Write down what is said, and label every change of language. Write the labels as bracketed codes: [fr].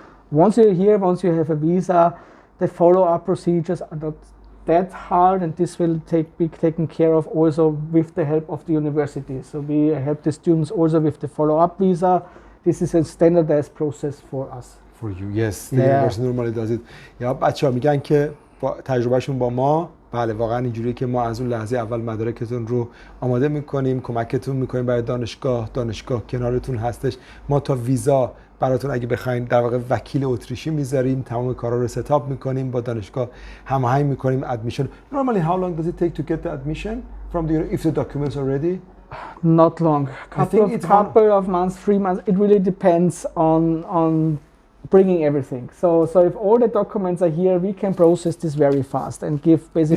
[en] Once you're here, once you have a visa, the follow-up procedures are not that hard, and this will be taken care of also with the help of the university. So we help the students also with the follow-up visa. This is a standardized process for us. For you, yes. The university normally does it. [fa] یا بچه‌ها میگن که با تجربهشون با ما بله واقعا اینجوریه که ما از اون لحظه اول مدارکتون رو آماده میکنیم، کمکتون میکنیم برای دانشگاه کنارتون هستش. ما تا ویزا براتون اگه بخواید در واقع وکیل اتریشی میذاریم، تمام کارا رو ستاپ میکنیم، با دانشگاه هماهنگ میکنیم. [en] admission. Normally how long does it take to get the admission from the if the documents are ready? Not long. Couple of months, 3 months. It really depends on bringing everything. So if all the documents are here, we can process this very fast and give basically.